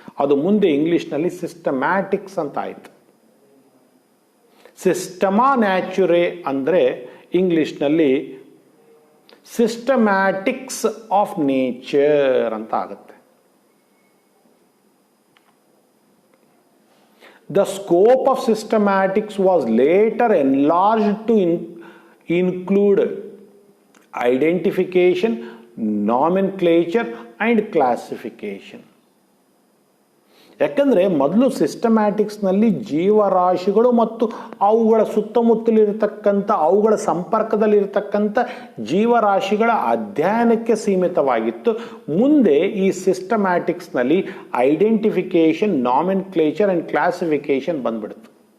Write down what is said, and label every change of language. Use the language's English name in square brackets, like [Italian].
[Kannada] ಅದು ಮುಂದೆ ಇಂಗ್ಲಿಷ್ನಲ್ಲಿ ಸಿಸ್ಟಮ್ಯಾಟಿಕ್ಸ್ ಅಂತ ಆಯ್ತು. ಸಿಸ್ಟಮಾ ನ್ಯಾಚುರೆ ಅಂದರೆ ಇಂಗ್ಲಿಷ್ನಲ್ಲಿ ಸಿಸ್ಟಮ್ಯಾಟಿಕ್ಸ್ ಆಫ್ ನೇಚರ್ ಅಂತ ಆಗುತ್ತೆ. [English] The scope of systematics was later enlarged to include identification, nomenclature and classification. [Kannada] ಯಾಕಂದರೆ ಮೊದಲು ಸಿಸ್ಟಮ್ಯಾಟಿಕ್ಸ್ನಲ್ಲಿ ಜೀವರಾಶಿಗಳು ಮತ್ತು ಅವುಗಳ ಸುತ್ತಮುತ್ತಲಿರತಕ್ಕಂಥ ಅವುಗಳ ಸಂಪರ್ಕದಲ್ಲಿರತಕ್ಕಂಥ ಜೀವರಾಶಿಗಳ ಅಧ್ಯಯನಕ್ಕೆ ಸೀಮಿತವಾಗಿತ್ತು. ಮುಂದೆ ಈ ಸಿಸ್ಟಮ್ಯಾಟಿಕ್ಸ್ನಲ್ಲಿ ಐಡೆಂಟಿಫಿಕೇಶನ್, ನಾಮೆನ್ಕ್ಲೇಚರ್ ಆ್ಯಂಡ್ ಕ್ಲಾಸಿಫಿಕೇಶನ್ ಬಂದ್ಬಿಡ್ತು.